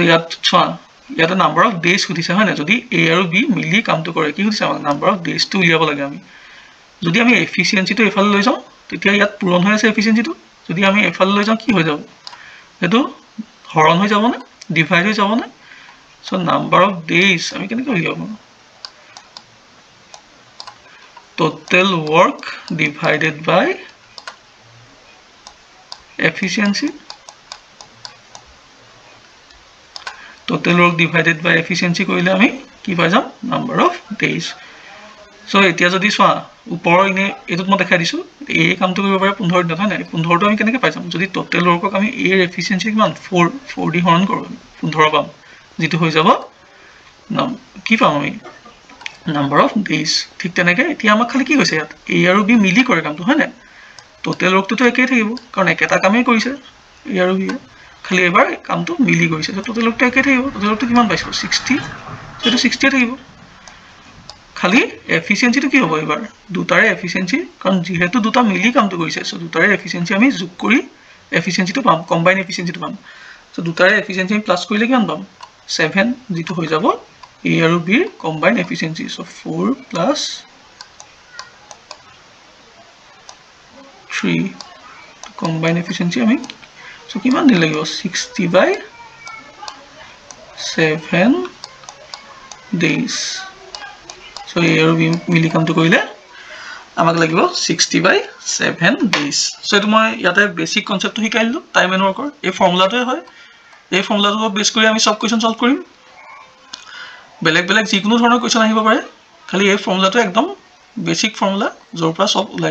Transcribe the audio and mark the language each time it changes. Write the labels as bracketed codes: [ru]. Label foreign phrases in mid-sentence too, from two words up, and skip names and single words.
[as] ইয়াত চোৱা ইয়াতে [en] number of days [as] সুধিছে হয় না যদি এ আৰু বি মিলি কামটো কৰে কি সুধিছে আমাক [en] number of days [as] উলিয়াব লাগে আমি যদি আমি এফিচিয়েন্সিটো এফালে লৈ যাওঁ তেতিয়া ইয়াত পূৰণ হৈ আছে এফিচিয়েন্সিটো যদি আমি এফালে লৈ যাওঁ কি হৈ যাব এটো হৰণ হৈ যাব না ডিভাইড হৈ যাব না [en] so number of days [as] আমি কেনেকৈ উলিয়াব [en] total work divided by efficiency. Total work divided by efficiency [as] কইলে আমি কি পাই যাম [en] number of days. [as] So এতিয়া যদি সোয়া উপৰ ইনে এটোত মই দেখাই দিছো এই কামটো কৰিব পাৰে 15 দিনত হয় না 15 টো আমি কেনেকৈ পাই যাম যদি [en] total work [as] ক আমি এৰ efficiency কিমান 4 দি হৰণ কৰো 15 পাম যেটো হৈ যাব কি পাম আমি [en] number of days [as] ঠিক তেনেকৈ এতিয়া আমাক খালি কি কৈছে ইয়াত a আৰু b মিলি কৰে কামটো হয় না [en] total work [as] তো একেই থাকিব কাৰণ একেটা কামেই কৰিছে a আৰু b খালি এবাৰ কামটো মিলি গৈছে তো [en] total work [as] টো একেই থাকিব [en] total work [as] টো কিমান পাইছো 60 সেটো 60 থাকিব খালি এফিচিয়েন্সি তো কি হ'ব এবাৰ দুটাৰে এফিচিয়েন্সি কাৰণ যেহেতু দুটা মিলি কামটো কৰিছে সো দুটাৰে এফিচিয়েন্সি আমি যোগ কৰি এফিচিয়েন্সি তো পাম [en] combined efficiency [as] তো পাম সো দুটাৰে এফিচিয়েন্সি আমি প্লাস কৰিলে কিমান পাম 7 যেটো হৈ যাব a আৰু b ৰ [en] combined efficiency so [as] 4 প্লাস 3 [en] combined efficiency [as] আমি সো কিমান দিন লাগিব 60 [en] by 7 days so [as] a আৰু b মিলি কামটো কৰিলে আমাক লাগিব 60 [en] by 7 days so [as] এটো মই ইয়াতে [en] basic concept [as] শিকাইলো [en] time and work [as] এই ফৰ্মুলাটোই হয় এই ফৰ্মুলাটো বেস কৰি আমি সব কোৱেশ্চন সলভ কৰিম বেলেগ বেলেগ যিকোনো ধৰণৰ কোৱেশ্চন আহিব পাৰে খালি এই ফৰ্মুলাটো একদম বেসিক ফৰ্মুলা যৰ পৰা সব ওলাই